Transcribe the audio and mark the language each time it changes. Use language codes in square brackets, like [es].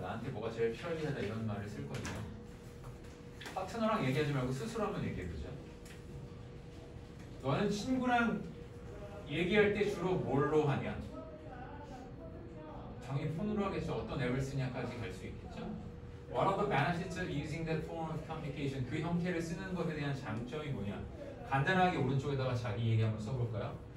[ko] 나한테 뭐가 제일 편리하다 이런 말을 쓸 거예요. 파트너랑 얘기하지 말고 스스로 한번 얘기해 보자. 너는 친구랑 얘기할 때 주로 뭘로 하냐? 당연히 폰으로 하겠죠. 어떤 앱을 쓰냐까지 갈 수 있겠죠. [en] What are the benefits of using that form of communication? [ko] 그 형태를 쓰는 것에 대한 장점이 뭐냐? 간단하게 오른쪽에다가 자기 얘기 한번 써볼까요?